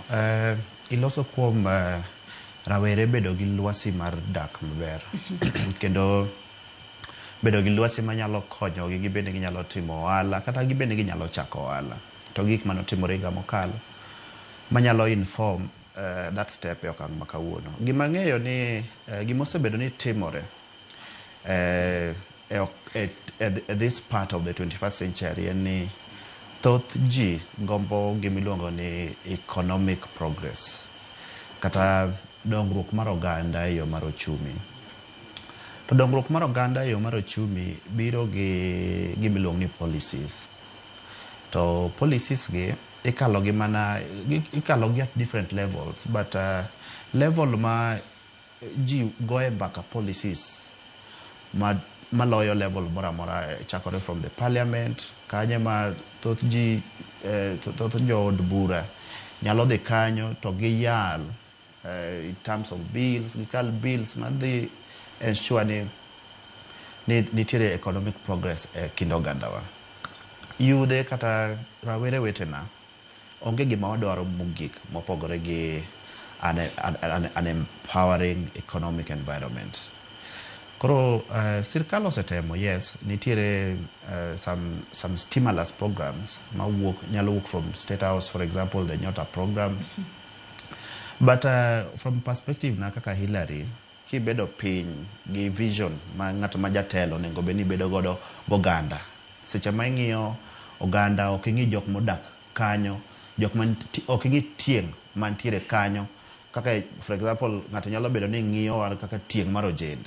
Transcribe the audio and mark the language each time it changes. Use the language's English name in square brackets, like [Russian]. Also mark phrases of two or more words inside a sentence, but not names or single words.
[Luo (Kenya and Tanzania)] Iloso kuom rawere bedo gi lwasi mar dak maber kendo bedo gi lwasi manyalo konyo gi bende ginyalo timo ohala kata gi bende ginyalo chako ohala to gik mano timore higa mokalo manyalo [English] inform that step [Luo (Kenya and Tanzania)] e okang' ma kawuono. Gima ng'eyo ni gima osebedo ni timore [English] at this part of the 21st century [Luo (Kenya and Tanzania)] en ni thoth ji gombo gimiluongo ni [English] economic progress [Luo (Kenya and Tanzania)] kata dongruok mar oganda e yo mar ochumi. To dongruok mar oganda e yo mar ochumi biro gi gimiluongo ni policies. To policies gi ikalo gi mana ikalo gi [English] at different levels but [Luo (Kenya and Tanzania)] level ma ji goe mbaka policies maloyo level mora mora chakore [English] from the parliament [Luo (Kenya and Tanzania)] kanye ma thoth ji thoth jo od bura nyalo dhi kanyo to giyal [English] in terms of bills [Luo (Kenya and Tanzania)] gikal bills madhi ensure ni nitiere [English] economic progress [Luo (Kenya and Tanzania)] kind ogandawa. Yudhe kata rawere wetena onge gima wadwaro mogik mopogore gi [English] an empowering economic environment. [Luo (Kenya and Tanzania)] Koro sirkal osetemo, [English] yes, nitiere some stimulus programs nyalo work from State House, for example, the Nyota program. But from perspective [Luo (Kenya and Tanzania)] na kaka Hilary, kibedo piny gi vision ma ng'ato ma jatelo nego beni bedo godo goganda. Seche ma ing'iyo oganda ok ing'i jok modak kanyo, jok man ok ing'i tieng' mantiere kanyo. Kaka [English] for example [Luo (Kenya and Tanzania)] ng'ato nyalo bedo ni ng'iyo kaka tieng' mar ojende.